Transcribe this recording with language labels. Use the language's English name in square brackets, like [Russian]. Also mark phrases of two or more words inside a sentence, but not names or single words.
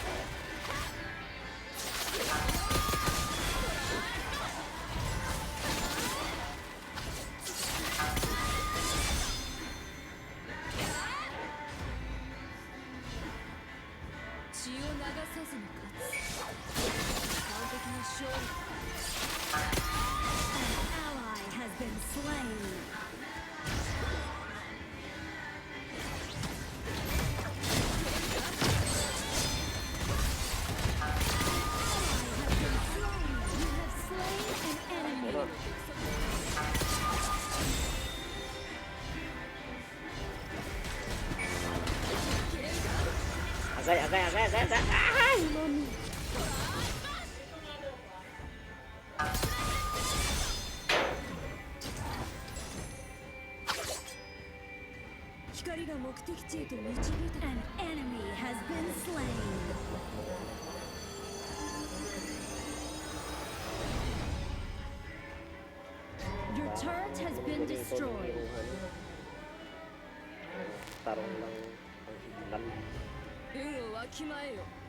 [Japanese] 血を流さずに勝つ完璧な勝利 [English] An ally has been slain. You have slain an enemy. [Cebuano] Ano? Agay! Ay! [Japanese] 光が目的地へと導いた [English] An enemy has been slain. Your turret has been destroyed. [Cebuano] Tarong lang ang signal. [Japanese] 運をわきまえよ